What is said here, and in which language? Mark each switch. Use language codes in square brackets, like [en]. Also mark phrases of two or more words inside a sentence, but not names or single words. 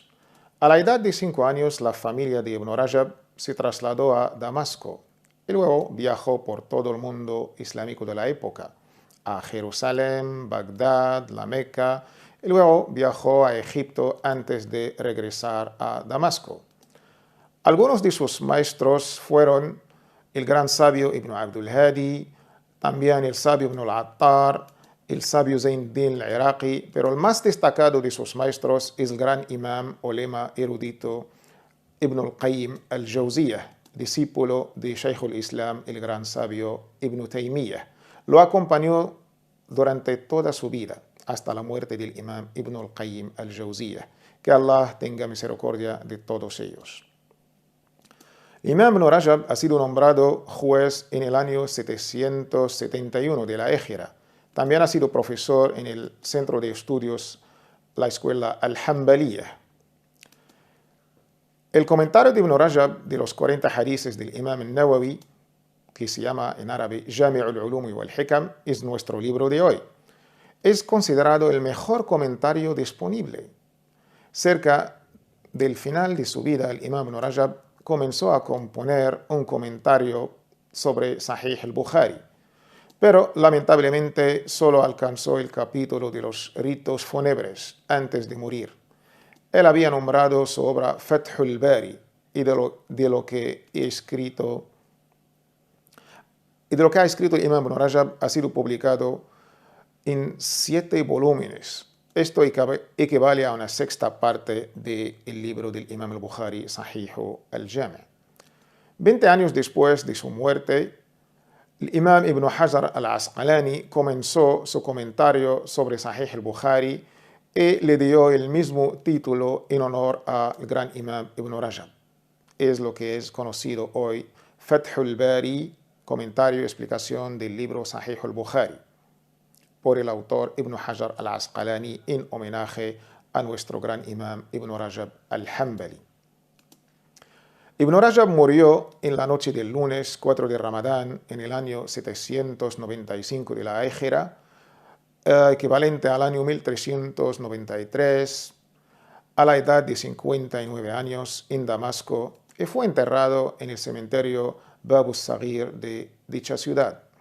[es] A la edad de 5 años, la familia de Ibn Rajab se trasladó a Damasco y luego viajó por todo el mundo islámico de la época, a Jerusalén, Bagdad, la Meca, y luego viajó a Egipto antes de regresar a Damasco. Algunos de sus maestros fueron el gran sabio Ibn Abdul Hadi, también el sabio Ibn al-Attar, el sabio Zainuddin al-Iraqi, pero el más destacado de sus maestros es el gran imam ulema erudito Ibn al-Qayyim al-Jawziyah, discípulo de Shaykh al-Islam, el gran sabio Ibn Taymiyyah. Lo acompañó durante toda su vida. hasta la muerte del imam Ibn al-Qayyim al-Jawziyah. Que Allah tenga misericordia de todos ellos. El imam Ibn Rajab ha sido nombrado juez en el año 771 de la Égira. También ha sido profesor en el centro de estudios, la escuela Al-Hanbaliyah. El comentario de Ibn Rajab de los 40 hadices del imam al-Nawawi, que se llama en árabe Jami' al-Ulum wal-Hikam, es nuestro libro de hoy. Es considerado el mejor comentario disponible. Cerca del final de su vida, el imam Ibn Rajab comenzó a componer un comentario sobre Sahih al-Bukhari, pero lamentablemente solo alcanzó el capítulo de los ritos fúnebres antes de morir. Él había nombrado su obra Fathul Bari y de lo que ha escrito el imam Ibn Rajab ha sido publicado en 7 volúmenes. Esto equivale a una sexta parte del libro del imam al-Bukhari, Sahih al-Jami'. 20 años después de su muerte, el imam Ibn Hajar al-Asqalani comenzó su comentario sobre Sahih al-Bukhari y le dio el mismo título en honor al gran imam Ibn Rajab. Es lo que es conocido hoy Fathul Bari, comentario y explicación del libro Sahih al-Bukhari, por el autor Ibn Hajar al-Asqalani en homenaje a nuestro gran imam Ibn Rajab al-Hanbali. Ibn Rajab murió en la noche del lunes 4 de Ramadán en el año 795 de la Égira, equivalente al año 1393, a la edad de 59 años en Damasco, y fue enterrado en el cementerio Bab al-Saghir de dicha ciudad.